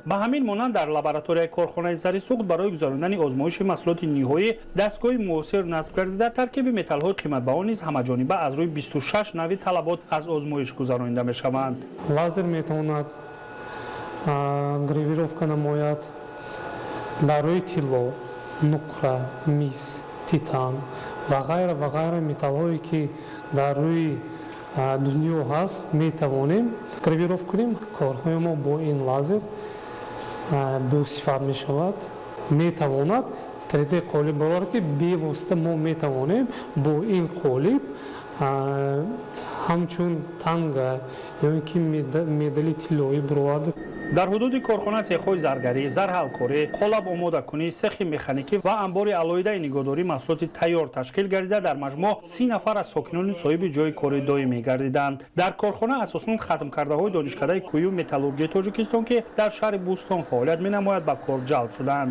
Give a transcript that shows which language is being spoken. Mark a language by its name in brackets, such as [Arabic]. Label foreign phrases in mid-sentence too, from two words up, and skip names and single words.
[Tajik] به همین مانند در لابراتوری کارخانه زری سوخت برای گذراندن آزمایش محصولات نهایی دستگاه موثر نصب گردیده ترکیب متل‌های قیمت‌بها نیز همه‌جانبه از روی 26 نوع طلبات از آزمایش گذرانیده می‌شوند. لازر میتواند گراوировка намояд дар рӯи тилло, нуқра, мис, титан ва ғайра металлҳое ки дар рӯи дунё ҳаст метавонем гравировка кунем. Корҳои мо бо ин лазер босифат мешавад. Метавонад 3D қолиб бовар ки бевосита мо метавонем бо ин қолиб ҳамчун танга ё ин ки медали тиллоӣ бироварда در حدود کارخانه سیخ‌های زرگری، زرحلکاری، قالب آماده کنی، سیخ مکانیکی و انبار علایده نگهداری محصولات تیار تشکیل گردیده در مجموع 30 نفر از ساکنان صاحب جای کار دائمی گردیدند. در کارخانه اساساً ختم کرده‌های دانشکده کویو متالورژی تاجیکستان که در شهر بوستان فعالیت می‌نماید به کار جلب شدند.